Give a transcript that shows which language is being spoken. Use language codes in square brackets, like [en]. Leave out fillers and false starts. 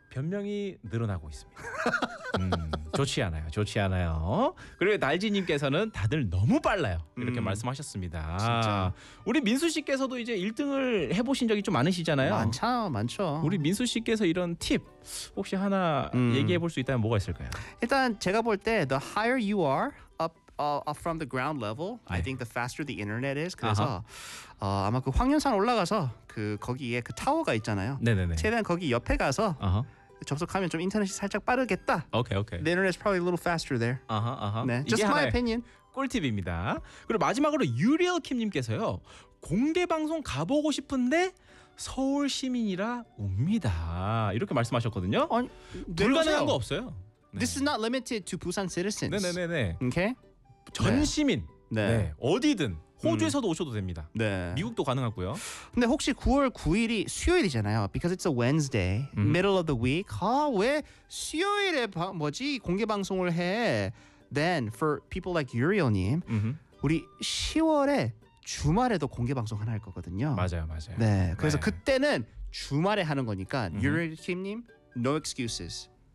[ko] 변명이 늘어나고 있습니다. 좋지 않아요. 좋지 않아요. 그리고 날지 님께서는 다들 너무 빨라요. 이렇게 말씀하셨습니다. 진짜. 우리 민수 씨께서도 이제 1등을 해 보신 적이 좀 많으시잖아요. 많죠. 많죠. 우리 민수 씨께서 이런 팁 혹시 하나 얘기해 볼 수 있다면 뭐가 있을까요? 일단 제가 볼 때 [en] the higher you are up from the ground level, 네. I think the faster the internet is. [ko] 그래서 아마 그 황연산 올라가서 그 거기에 그 타워가 있잖아요. 네네네. 최대한 거기 옆에 가서 접속하면 좀 인터넷이 살짝 빠르겠다. [en] Okay, okay. The internet is probably a little faster there. Uh-huh, uh-huh. 네, just my opinion. [ko] 꿀팁입니다. 그리고 마지막으로 유리얼 킴님께서요, 공개 방송 가보고 싶은데 서울 시민이라 웁니다. 이렇게 말씀하셨거든요. 아니, 불가능한 거 없어요. [en] 네. This is not limited to Busan citizens. [ko] 네네네네. [en] Okay. [ko] 전 시민. 네. 네. 어디든 호주에서도 오셔도 됩니다. 네. 미국도 가능하고요. 근데 혹시 9월 9일이 수요일이잖아요. [en] Because it's a Wednesday, middle of the week. [ko] 아, 왜 수요일에 뭐지 공개 방송을 해? [en] Then for people like [ko] Uriel님, 우리 10월에 주말에도 공개 방송 하나 할 거거든요. 맞아요, 맞아요. 네. 그래서 네. 그때는 주말에 하는 거니까 Uriel님, [en] no excuses.